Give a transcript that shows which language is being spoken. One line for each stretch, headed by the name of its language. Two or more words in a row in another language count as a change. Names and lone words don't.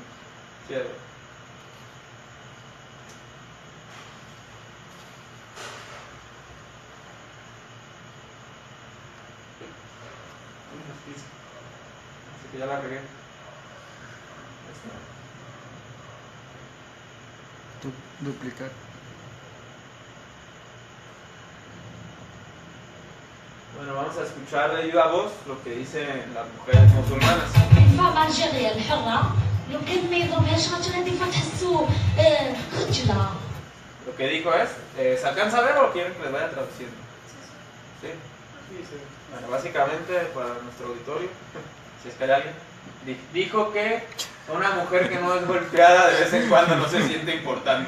Spanish: Cierto. Así que ya la regué. Duplicar. Bueno, vamos a escuchar de viva voz lo que dicen las mujeres musulmanas.
Arabic: الفام الجزائرية الحرة لو كان ما يضربهاش خاطر هذيك فتحسو رجلة.
Spanish: Lo que dijo es, ¿se alcanza a ver o quieren que les vaya traduciendo? ¿Sí? Bueno, básicamente para nuestro auditorio, si es que hay alguien, dijo que una mujer que no es golpeada de vez en cuando no se siente importante.